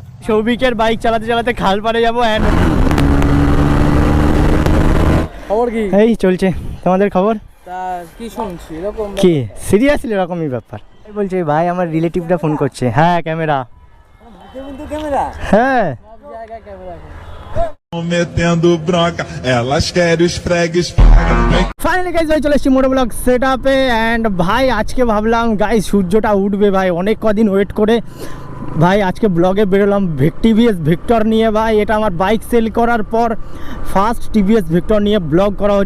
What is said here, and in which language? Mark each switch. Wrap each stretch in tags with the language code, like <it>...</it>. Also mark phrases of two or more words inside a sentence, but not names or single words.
<bn>সৌভিকের বাইক চালাতে চালাতে খাল পাড়ে যাবো। অ্যান্ড খবর কি? এই চলছে, তোমাদের খবর? তা কি শুনছি এরকম কি সিরিয়াসলি এরকমই ব্যাপার? বলছে ভাই আমার রিলেটিভটা ফোন করছে। হ্যাঁ ক্যামেরা, ক্যামেরা, হ্যাঁ সব জায়গায় ক্যামেরা।</bn> <pt>metendo bronca, elas querem os fregues.</pt> <en>finally guys</en> <bn>ভাই চলে এসেছি</bn> <en>moto blog</en> <bn>সেট আপে। অ্যান্ড ভাই আজকে ভাবলাম গাইজ সূর্যটা উঠবে ভাই, অনেক কদিন ওয়েট করে ভাই আজকে ব্লগে বেরোলাম টিভিএস ভিক্টর নিয়ে। ভাই এটা আমার বাইক সেল করার পর ফার্স্ট টিভিএস ভিক্টর নিয়ে ব্লগ করা হচ্ছে।</bn>